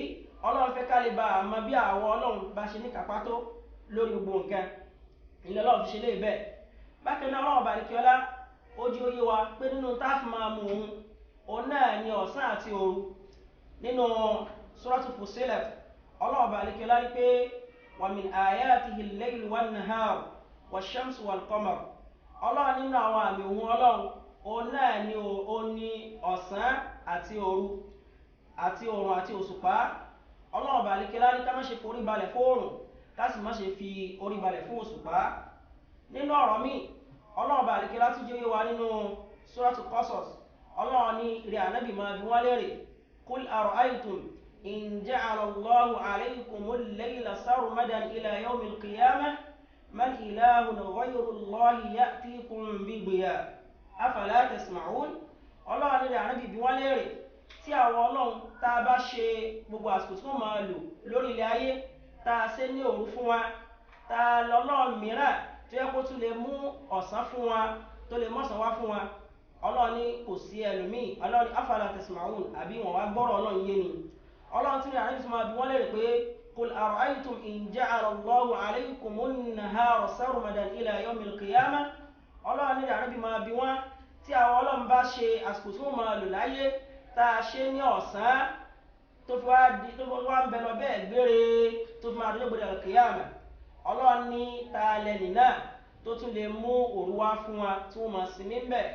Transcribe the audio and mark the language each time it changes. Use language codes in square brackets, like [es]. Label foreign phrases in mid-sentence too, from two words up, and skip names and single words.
[yo] Ọlọ́run fẹ́ ká lè bá àmọ́ bí àwọn Ọlọ́run bá ṣe ní kápá tó lórí gbogbo nǹkan ilẹ̀ Ọlọ́run fi ṣe lè bẹ́ẹ̀. Bákan náà Ọlọ́run Ọba àlekíọ́lá ó jí ó yé wa pé nínú táàfù máa mú òun náà ní ọ̀sán àti òru. Nínú Suratul Fussilat Ọlọ́run Ọba àlekíọ́lá ní pé [ar] ومن آياته الليل والنهار والشمس والقمر. [yo] Ọlọ́run nínú àwọn àmì ohun Ọlọ́run òun náà ni ó ní ọ̀sán àti òru àti òrùn àti òṣùpá. Ọlọ́run Ọba àlekíọ́lá ní ká má ṣe forí balẹ̀ fún òrùn ká sì má ṣe fi orí balẹ̀ fún òṣùpá. Nínú ọ̀rọ̀ míì Ọlọ́run Ọba àlekíọ́lá tún jẹ́ wa nínú Suratul Qasas. Ọlọ́run ní ìrẹ́ Ànábì máa bi wọ́n léèrè [ar] قل أرأيتم إن جعل الله عليكم الليل سرمدا إلى يوم القيامة من إله غير الله يأتيكم بضياء أفلا تسمعون. [yo] Ọlọ́run ní Ànábì bi wọ́n léèrè tí àwọn Ọlọ́run tá a bá ṣe gbogbo àsìkò tí wọ́n máa lò lórí ilẹ̀ ayé tá a ṣe ní òru fún wa, tá a lọ́lọ́run mìíràn tó yẹ kó tún lè mú ọ̀sán fún wa tó lè mọ́sàn wá fún wa. Ọlọ́run ní kò sí ẹlòmíì. Ọlọ́run ní [ar] أفلا تسمعون, [yo] àbí wọn wá gbọ́rọ̀ Ọlọ́run yé ni. Ọlọ́run tún ní Ànábì tí máa bi wọ́n léèrè pé [ar] قل أرأيتم إن جعل الله عليكم النهار سرمدا إلى يوم القيامة. [yo] Ọlọ́run ní Ànábì máa bi wọ́n tí àwọn Ọlọ́run bá ṣe àsìkò tí wọ́n máa lò láyé tá a ṣe ní ọ̀sán tó fi wá ń bẹ lọ bẹ́ẹ̀ gbére tó fi máa dúró gbọdọ̀ al-qiyamah. Ọlọ́run ní ta lẹ́nì náà tó tún lè mú òru wá fún wa tí wọ́n máa sinmi ń bẹ̀.